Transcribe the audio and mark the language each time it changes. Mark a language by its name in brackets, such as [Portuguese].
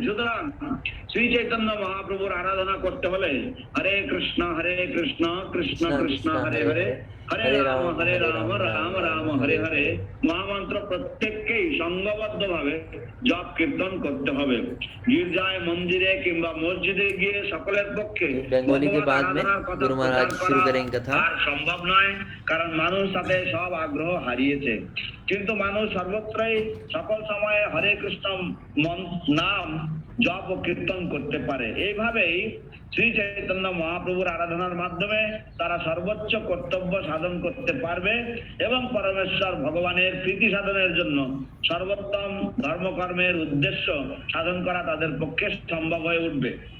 [Bangla] সুতরাং শ্রী চৈতন্য মহাপ্রভুর আরাধনা করতে হলে হরে কৃষ্ণ কৃষ্ণ কৃষ্ণ হরে হরে, হরে রাম রাম রাম হরে হরে মহামন্ত্র প্রত্যেককেই সংঘবদ্ধ ভাবে জপ কীর্তন করতে হবে। গির্জায়, মন্দিরে কিংবা মসজিদে গিয়ে সকলের পক্ষে [Hindi] बंगाली के बाद में गुरु महाराज शुरू करेंगे कथा। [Bangla] আর সম্ভব নয়, কারণ মানুষ তাতে সব আগ্রহ হারিয়েছে। কিন্তু মানুষ সর্বত্রই সকল সময়ে হরে কৃষ্ণ নাম জপ ও কীর্তন করতে পারে। এইভাবেই শ্রী চৈতন্য মহাপ্রভুর আরাধনার মাধ্যমে তারা সর্বোচ্চ কর্তব্য সাধন করতে পারবে এবং পরমেশ্বর ভগবানের প্রীতি সাধনের জন্য সর্বোত্তম ধর্মকর্মের উদ্দেশ্য সাধন করা তাদের পক্ষে সম্ভব হয়ে উঠবে।